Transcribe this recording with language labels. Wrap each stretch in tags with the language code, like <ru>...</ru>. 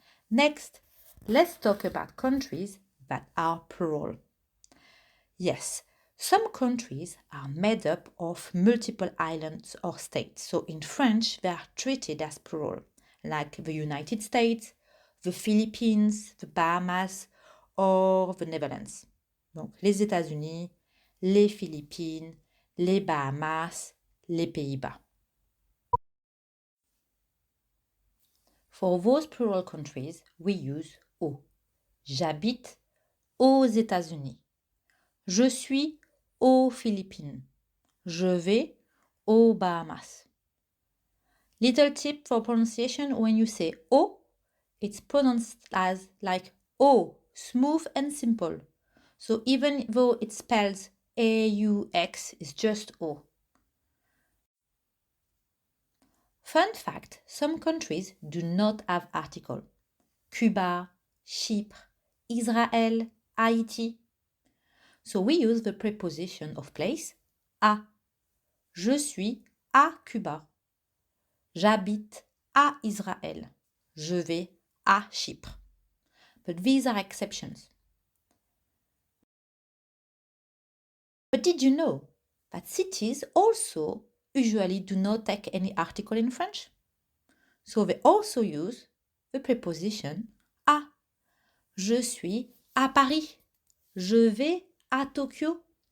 <en>Next, let's talk about countries that are plural. Yes, some countries are made up of multiple islands or states. So in French, they are treated as plural, like the United States, the Philippines, the Bahamas, or the Netherlands.</en> <fr>Donc les États-Unis, les Philippines, les Bahamas, les Pays-Bas.</fr> <en>For those plural countries, we use au.</en> <fr>J'habite aux États-Unis. Je suis aux Philippines. Je vais aux Bahamas.</fr> <en>Little tip for pronunciation: when you say O, it's pronounced as like O, smooth and simple. So even though it spells AUX, it's just O. Fun fact, some countries do not have article. Cuba, Chypre, Israel, Haiti. So we use the preposition of place, à.</en> <fr>Je suis à Cuba. J'habite à Israël. Je vais à Chypre.</fr> <en>But these are exceptions. But did you know that cities also usually do not take any article in French? So they also use the preposition à.</en> <fr>Je suis à Paris. Je vais à Tokyo.</fr>